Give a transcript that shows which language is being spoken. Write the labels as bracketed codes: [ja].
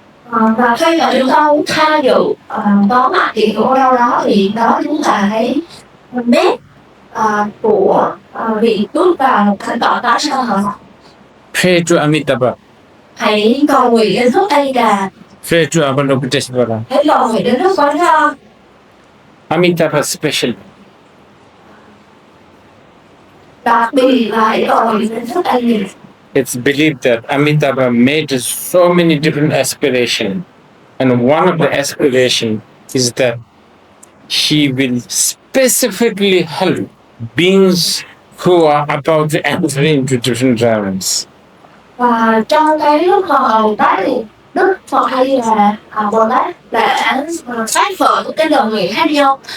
[vi] Và khi mà chúng ta muốn tham dự có mặt hiện ở đâu đó thì đó chính là cái nét của việc bước vào một cái tọa tá sơ hở. [en] Pray to Amitabha. [vi] Hãy cầu nguyện đến Đức A Di Đà. [en] Pray to Avalokiteshvara. [vi] Hãy cầu nguyện đến Đức Quán Thế. [en] Amitabha special. [vi] Đặc biệt là hãy cầu nguyện đến Đức A Di Đà. [en] It's believed that Amitabha made so many different aspirations, and one of the aspirations is that he will specifically help beings who are about to enter into different realms. [vi] Và trong cái lúc mà Bồ Tát thì Đức Phật hay là Bồ Tát đã phát khởi cái lời nguyện khác nhau.